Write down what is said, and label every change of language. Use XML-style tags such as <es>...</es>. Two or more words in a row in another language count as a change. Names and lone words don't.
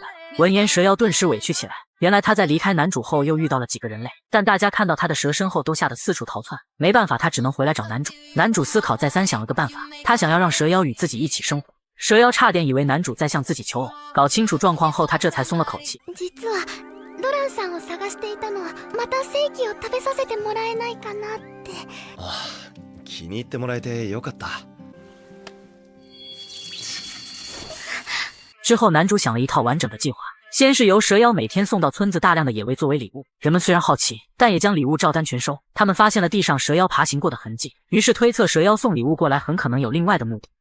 <zh>闻言，蛇妖顿时委屈起来。原来他在离开男主后又遇到了几个人类，但大家看到他的蛇身后都吓得四处逃窜，没办法，他只能回来找男主。男主思考再三，想了个办法，他想要让蛇妖与自己一起生活。蛇妖差点以为男主在向自己求偶，搞清楚状况后，他这才松了口气。</zh> <ja>ドランさんを探していたのはまた正義を食べさせてもらえないかなって。ああ、気に入ってもらえてよかった。</ja> <zh>之后，男主想了一套完整的计划。先是由蛇妖每天送到村子大量的野味作为礼物，人们虽然好奇，但也将礼物照单全收。他们发现了地上蛇妖爬行过的痕迹，于是推测蛇妖送礼物过来很可能有另外的目的。</zh>